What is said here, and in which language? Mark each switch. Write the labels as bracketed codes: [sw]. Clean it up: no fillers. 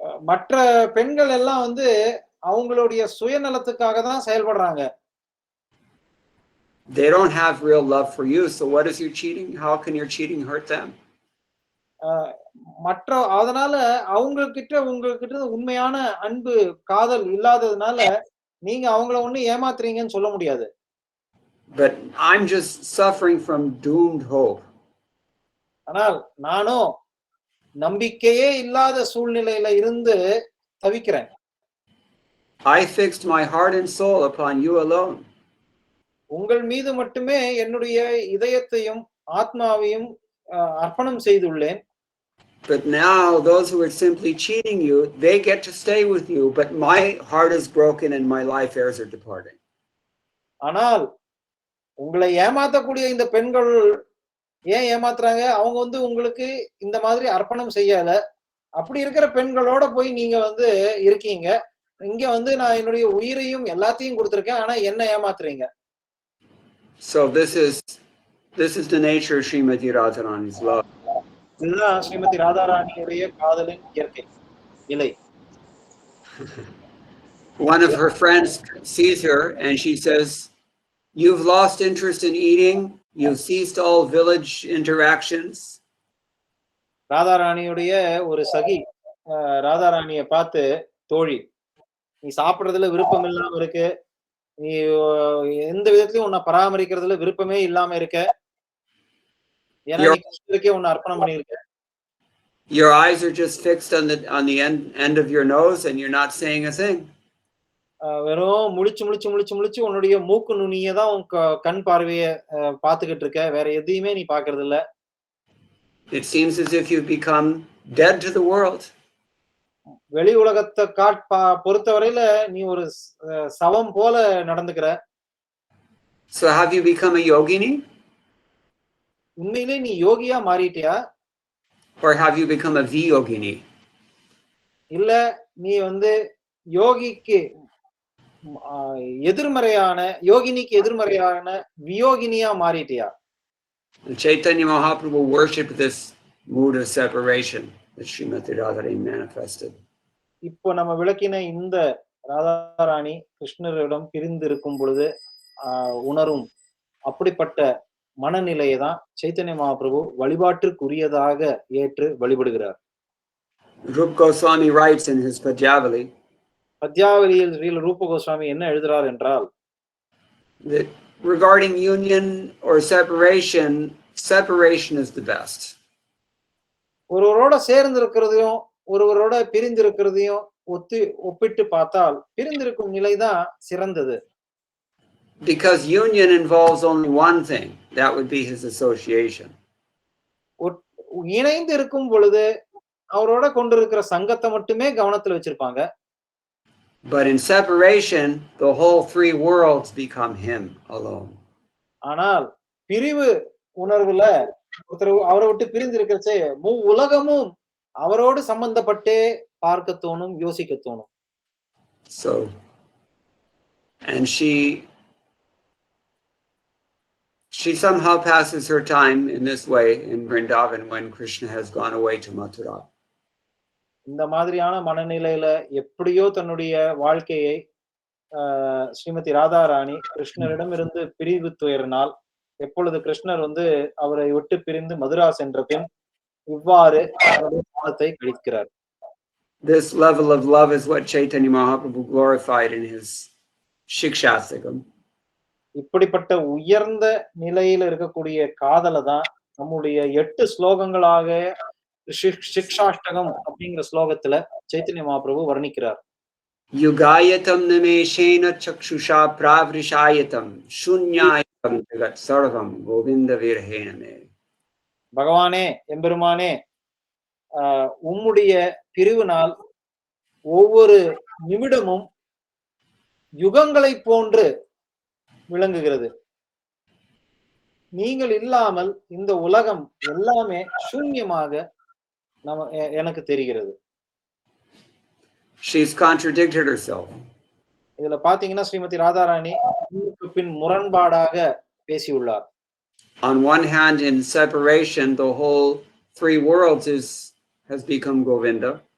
[ta] மற்ற பெண்கள் எல்லாம் அவங்களுடைய சுயநலத்துக்காக தான் செயல்படுறாங்க. [en] they don't have real love for you, so what is your cheating? How can your cheating hurt them? [ta] மற்ற அதனால அவங்ககிட்ட உங்ககிட்ட உண்மையான அன்பு காதல் இல்லாததுனால நீங்க அவங்கள ஒண்ணு ஏமாத்துறீங்கன்னு சொல்ல முடியாது. [en] But I'm just suffering from doomed hope. [ta] ஆனால் நானும் நம்பிக்கையே இல்லாத சூழ்நிலையில இருந்து தவிக்கிறேன். [en] I fixed my heart and soul upon you alone. [ta] உங்கள் மீது மட்டுமே என்னுடைய இதயத்தையும் ஆத்மாவையும் அர்ப்பணம் செய்துள்ளேன். [en] But now those who are simply cheating you, they get to stay with you, but my heart is broken and my life heirs are departing. [ta] ஆனால் உங்களை ஏமாத்தக்கூடிய இந்த பெண்கள் ஏன் ஏமாத்துறாங்க? அவங்க வந்து உங்களுக்கு இந்த மாதிரி அர்ப்பணம் செய்யல. அப்படி இருக்கிற பெண்களோட போய் நீங்க வந்து இருக்கீங்க. இங்க வந்து நான் என்னுடைய உயிரையும் எல்லாத்தையும் கொடுத்திருக்கேன். ஆனா என்ன ஏமாத்துறீங்க? [en] So this is the nature of Srimati Radharani's love. [ta] இதுதான் ஸ்ரீமதி ராதாராணியுடைய காதலின் இயற்கை நிலை. [en] One of her friends sees her and she says, "You've lost interest in eating. You've ceased all village interactions." [ta] ராதாராணியுடைய ஒரு சகி ராதாராணிய பார்த்து, தோழி, நீ சாப்பிடுறதுல விருப்பம் இல்லாம இருக்கு. நீ எந்த விதத்திலயும் உன்னை பராமரிக்கிறதுல விருப்பமே இல்லாம இருக்க. ஏன்னா நீ கிருஷ்ணருக்கே உன்னை அர்ப்பணம் பண்ணியிருக்க. [en] Your eyes are just fixed on the end of your nose and you're not saying a thing. [ta] வெறும் முழிச்சு உன்னுடைய மூக்கு நுனியை தான் உன் கண் பார்வைய பார்த்துக்கிட்டு இருக்க. வேற எதையுமே நீ பார்க்கறது இல்ல. [en] It seems as if you've become dead to the world. [ta] வெளி உலகத்தை பொறுத்தவரையில நீ ஒரு சவம் போல நடந்துக்கிற. [en] So have you become a yogini? [ta] உண்மையிலே நீ யோகியா மாறிட்டியா? [en] Or have you become a viyogini? [ta] இல்ல நீ வந்து யோகிக்கு எதிர்மறையான யோகினிக்கு எதிர்மறையான வியோகினியா மாறிட்டியா? [en] Chaitanya Mahaprabhu worshipped this mood of separation that Srimati Radharani manifested. [ta] இப்போ நம்ம விளக்கின இந்த ராதாராணி கிருஷ்ணரிடம் பிரிந்து இருக்கும் பொழுது உணரும் அப்படிப்பட்ட மனநிலையை தான் சைத்தன்ய மகாபிரபு வழிபாட்டிற்குரியதாக ஏற்று வழிபடுகிறார். [en] Rupa Goswami writes in his Padyavali, [ta] பத்யாவலியில் Srila ரூப கோஸ்வாமி என்ன எழுதுறார் என்றால், [en] that regarding union or separation, separation is the best. [ta] ஒருவரோட சேர்ந்து இருக்கிறதையும் ஒருவரோட பிரிந்து இருக்கிறதையும் ஒப்பிட்டு பார்த்தால் பிரிந்திருக்கும் நிலைதான் சிறந்தது. [en] Because union involves only one thing, that would be his association. [ta] இணைந்து இருக்கும் பொழுது அவரோட கொண்டிருக்கிற சங்கத்தை மட்டுமே கவனத்துல வச்சிருப்பாங்க. [en] But in separation, the whole three worlds become him alone. [ta] ஆனால் பிரிவு உணர்வுல ஒருத்தர் அவரை விட்டு பிரிந்து இருக்கிறச்சே உலகமும் அவரோடு சம்பந்தப்பட்டே பார்க்க தோணும், யோசிக்க தோணும். [en] So, and she somehow passes her time in this way in Vrindavan when Krishna has gone away to Mathura. [ta] இந்த மாதிரியான மனநிலையில எப்படியோ தன்னுடைய வாழ்க்கையை ஸ்ரீமதி ராதாராணி கிருஷ்ணரிடம் இருந்து பிரிவு துயரினால் எப்பொழுது கிருஷ்ணர் வந்து அவரை விட்டு பிரிந்து மதுரா சென்ற பின் இவ்வாறு காலத்தை கழிக்கிறார். [en] This level of love is what Chaitanya Mahaprabhu glorified in his Shikshastakam. [ta] இப்படிப்பட்ட உயர்ந்த நிலையில இருக்கக்கூடிய காதலை தான் நம்முடைய 8 ஸ்லோகங்களாக சிக்ஷாஷ்டகம் அப்படிங்கிற ஸ்லோகத்துல சைத்தன்ய மகாபிரபு வர்ணிக்கிறார். [sa] யுகாயதம் நிமேஷேன சக்ஷுஷா பிராவ்ரிஷாயதம் சூன்யாயதம் ஜகத் சர்வம் கோவிந்த விரஹேனமே. [ta] பகவானே, எம்பெருமானே, உம்முடைய பிரிவினால் ஒவ்வொரு நிமிடமும் யுகங்களை போன்று விளங்குகிறது. நீங்கள் இல்லாமல் இந்த உலகம் எல்லாமே சூன்யமாக எனக்கு தெரிகிறது. [en] She's contradicted herself. [ta] இதுல பாத்தீங்கன்னா ஸ்ரீமதி ராதாராணி பின் முரண்பாடாக பேசியுள்ளார். [en] On one hand, in separation, the whole three worlds has become Govinda.